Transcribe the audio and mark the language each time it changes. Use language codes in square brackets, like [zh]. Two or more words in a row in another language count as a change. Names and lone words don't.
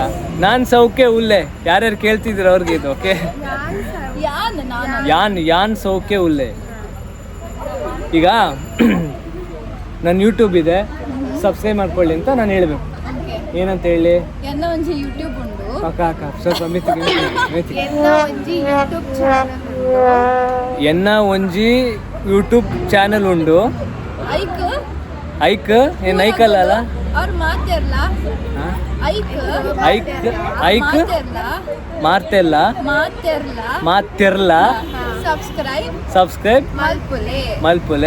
[tcy] ನಾನ್ ಸೌಖ್ಯ ಉಲ್ಲೆ. [kn] ಯಾರ್ಯಾರು ಕೇಳ್ತಿದ್ರ ಅವ್ರಿಗೆ ಇದು. [tcy] ಓಕೆ, ಯಾನ್ ಸೌಖ್ಯ ಉಲ್ಲೆ. [kn] ಈಗ ನನ್ನ ಯೂಟ್ಯೂಬ್ ಇದೆ, ಸಬ್ಸ್ಕ್ರೈಬ್ ಮಾಡ್ಕೊಳ್ಳಿ ಅಂತ ನಾನು ಹೇಳ್ಬೇಕು. ಏನಂತ ಹೇಳಿ? ಅಕ್ಕ ಸ್ವಲ್ಪ [tcy] ಎನ್ನ ಒಂಜಿ ಯೂಟ್ಯೂಬ್ ಚಾನಲ್ ಉಂಡು. ಐಕ್ ಏನ್ ಐಕಲ್ಲ ಅಲ್ಲ, ಐಕ್ ಮಾತೆರ್ಲ ಸಬ್ಸ್ಕ್ರೈಬ್ ಮಲ್ಪುಲೆ.